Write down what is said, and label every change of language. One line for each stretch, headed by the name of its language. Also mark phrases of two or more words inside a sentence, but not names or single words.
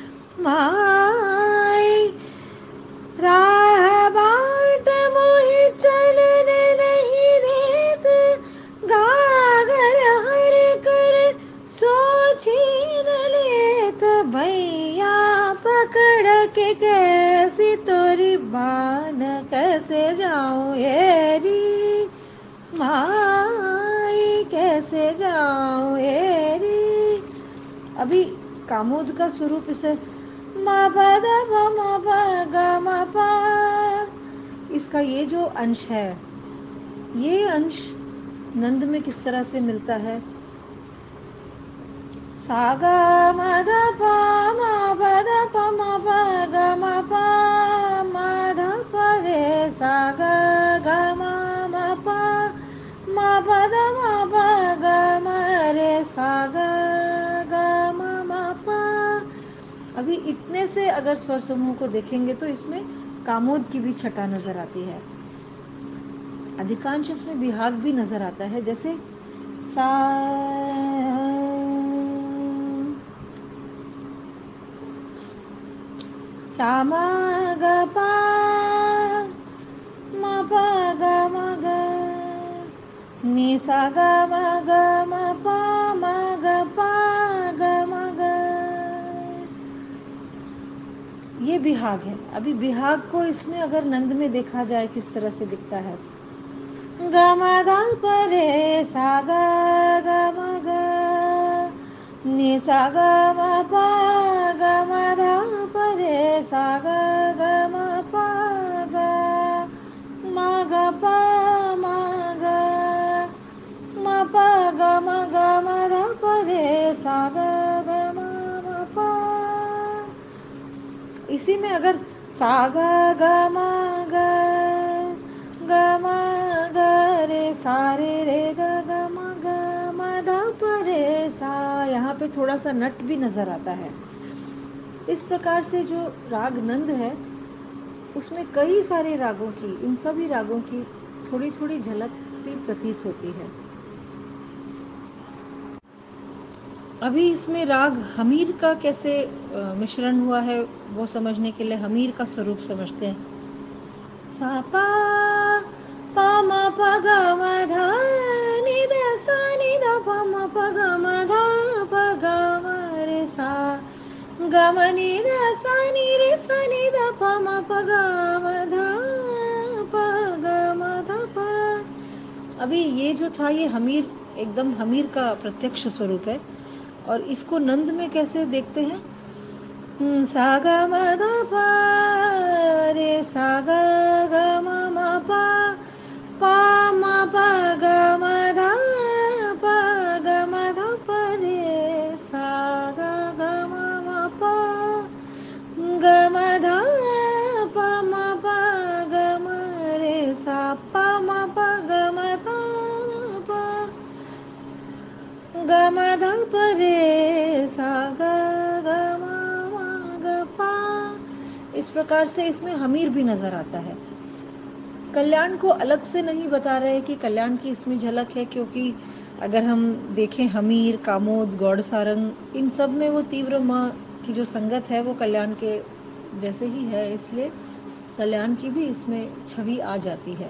Braj: माई, राह बाट मोहि चलने नहीं देत, गागर हर कर सोची न लेत, भैया पकड़ के कैसी तोरी बान, कैसे जाऊं एरी माई, कैसे जाऊं एरी।
Hindi: अभी कामोद का स्वरूप इसे म प द प म प ग म प, इसका ये जो अंश है, ये अंश नंद में किस तरह से मिलता है। सा ग म ध प म प द प म प ग म प म ध प रे सा ग ग म म प म प द म प ग म रे सा ग ग म म प। अभी इतने से अगर स्वर समूह को देखेंगे तो इसमें कामोद की भी छटा नजर आती है। अधिकांश इसमें विभाग भी नजर आता है, जैसे सा सा म ग प म प ग म ग नि सा ग म ग म प म ग प ग म ग, ये बिहाग है। अभी बिहाग को इसमें अगर नंद में देखा जाए किस तरह से दिखता है। ग म ध प रे सा ग ग म ग नि सा ग म प ग म ध प रे सा ग ग म प ग म ग प म ग म प ग म ग म ध प रे सा ग ग म म प। इसी में अगर सा ग ग म ग ग म ग रे सा रे रे ग ग म ग म ध प रे सा, यहाँ पे थोड़ा सा नट भी नजर आता है। इस प्रकार से जो राग नंद है उसमें कई सारे रागों की, इन सभी रागों की थोड़ी थोड़ी झलक सी प्रतीत होती है। अभी इसमें राग हमीर का कैसे मिश्रण हुआ है वो समझने के लिए हमीर का स्वरूप समझते हैं। सा पा पा म प ग म ध नि द सा नि द प म प ग म ध प ग म रे सा ग म नि द सा नि रे सा नि द प म प ग म ध प ग म ध प। अभी ये जो था ये हमीर, एकदम हमीर का प्रत्यक्ष स्वरूप है। और इसको नंद में कैसे देखते हैं। सा ग म ध प रे सा ग ग म म प प म प ग म ध प ग म ध प रे सा ग ग म म प ग म ध प म प ग म रे सा प म प ग म ध प ग म ध प रे सा ग ग म म ग प। इस प्रकार से इसमें हमीर भी नजर आता है। कल्याण को अलग से नहीं बता रहे कि कल्याण की इसमें झलक है, क्योंकि अगर हम देखें हमीर, कामोद, गौड़ सारंग, इन सब में वो तीव्र म की जो संगत है वो कल्याण के जैसे ही है, इसलिए कल्याण की भी इसमें छवि आ जाती है।